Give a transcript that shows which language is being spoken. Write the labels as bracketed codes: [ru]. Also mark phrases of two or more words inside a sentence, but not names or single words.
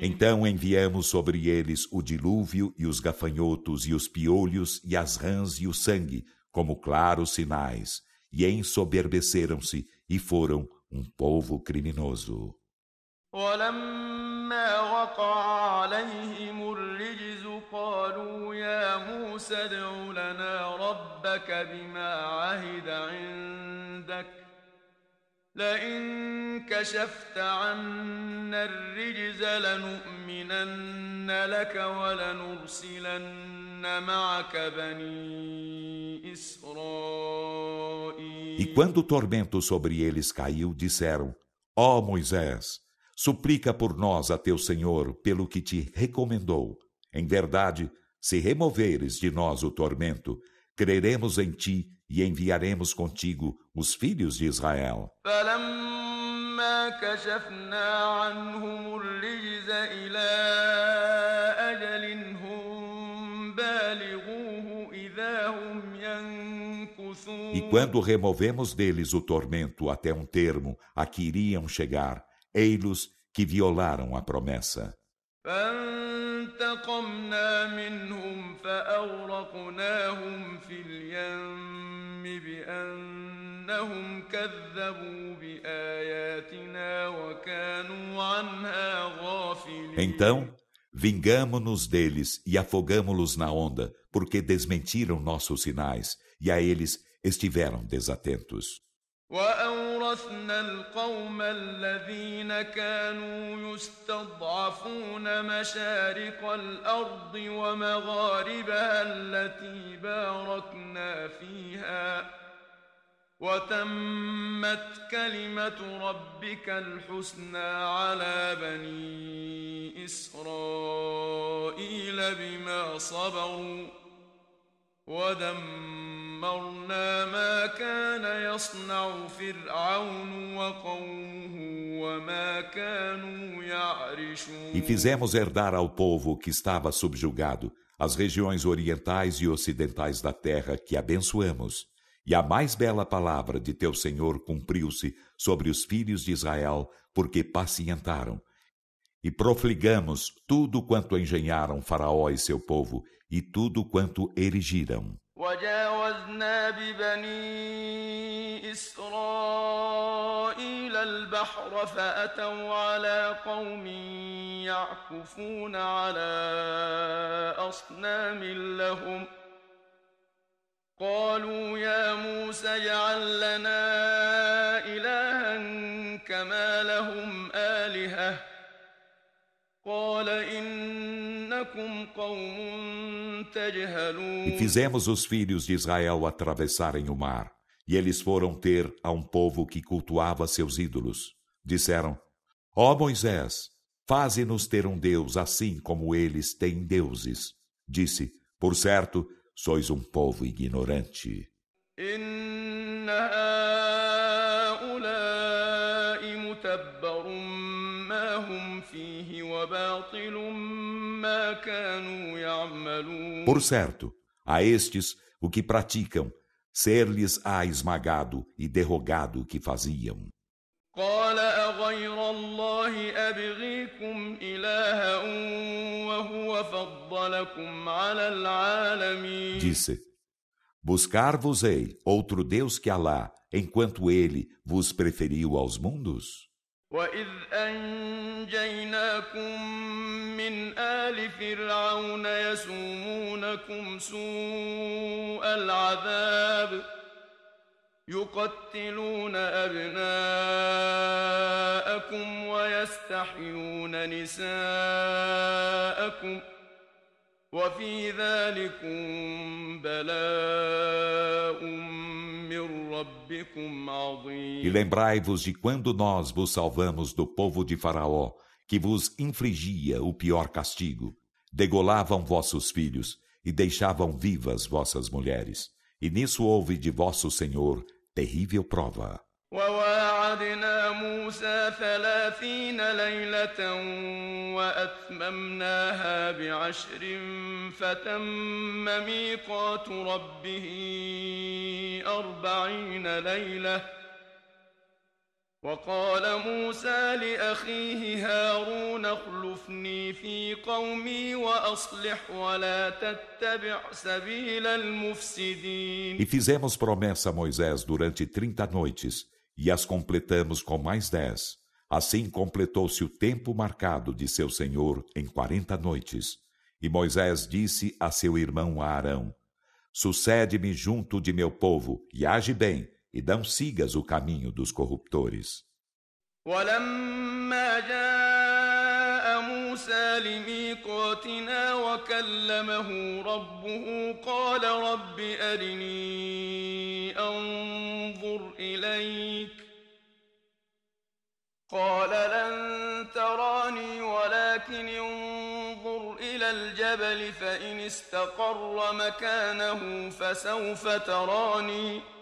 [pt] Então enviamos sobre eles o dilúvio e os gafanhotos e os piolhos e as rãs e o sangue, como claros sinais, e ensoberbeceram-se e foram um povo criminoso. [ar] ولما وقع عليهم الرجز قالوا يا موسى ادع لنا ربك بما عهد عندك لئن كشفت عنا الرجز لنؤمنن لك ولنرسلن معك بني إسرائيل. [pt] E quando o tormento sobre eles caiu, disseram: Ó Moisés, suplica por nós a teu Senhor pelo que te recomendou. Em verdade, se removeres de nós o tormento, creremos em ti e enviaremos contigo os filhos de Israel. [ar] فلما كشفنا عنهم الرجز إلى أجل هم بالغوه إذا هم ينكثون. [pt] E quando removemos deles o tormento até um termo a que iriam chegar, ei-los que violaram a promessa. [ar] فانتقمنا منهم فأغرقناهم في اليم بأنهم كذبوا بآياتنا وكانوا عنها غافلين. [pt] Então, vingamo-nos deles e afogamo-los na onda, porque desmentiram nossos sinais, e a eles estiveram desatentos. [ar] وأورثنا القوم الذين كانوا يستضعفون مشارق الأرض ومغاربها التي باركنا فيها وتمت كلمة ربك الحسنى على بني إسرائيل بما صبروا ودمرنا ما كان يصنع فرعون وقومه وما كانوا يعرشون. [pt] E fizemos herdar ao povo que estava subjugado as regiões orientais e ocidentais da terra que abençoamos. E a mais bela palavra de teu Senhor cumpriu-se sobre os filhos de Israel, porque pacientaram. E profligamos tudo quanto engenharam Faraó e seu povo, e tudo quanto erigiram. [ar] وجاوزنا ببني إسرائيل البحر فأتوا على قوم يعكفون على أصنام لهم قالوا يا موسى اجعل لنا إلها كما لهم آلهة قال إنكم قوم تجهلون. [pt] E fizemos os filhos de Israel atravessarem o mar, e eles foram ter a um povo que cultuava seus ídolos. Disseram: Ó Moisés, faze-nos ter um Deus assim como eles têm deuses. Disse: Por certo, sois um povo ignorante. [ar] إن هؤلاء متبر ما هم فيه وباطل ما كانوا يعملون. [pt] Por certo, a estes o que praticam, ser-lhes-á esmagado e derrogado o que faziam. [ar] قال أغير الله أبغيكم إلها وهو فضلكم على العالمين. [pt] Disse: Buscar-vos-ei outro Deus que Alá, enquanto ele vos preferiu aos mundos? [ar] وإذ أنجيناكم من آل فرعون يسومونكم سوء العذاب يقتلون أبناءكم ويستحيون نساءكم وفي ذلكم بلاء من ربكم عظيم. [pt] E lembrai-vos de quando nós vos salvamos do povo de Faraó, que vos infligia o pior castigo. Degolavam vossos filhos e deixavam vivas vossas mulheres. E nisso houve de vosso Senhor terrível prova. [ar] وواعدنا موسى 30 ليلة وأتممناها ب10 فتم ميقات ربه 40 ليلة وقال موسى لأخيه هارون اخلفني في قومي وأصلح ولا تتبع سبيل المفسدين. [pt] E fizemos promessa a Moisés durante 30 noites, e as completamos com mais 10. Assim completou-se o tempo marcado de seu Senhor em 40 noites. E Moisés disse a seu irmão Arão: Sucede-me junto de meu povo, e age bem, e não sigas o caminho dos corruptores. [ar] ولما جاء موسى لميقاتنا وكلمه ربه قال رب أرني أنظر إليك قال لن تراني ولكن انظر إلى الجبل فإن استقر مكانه فسوف تراني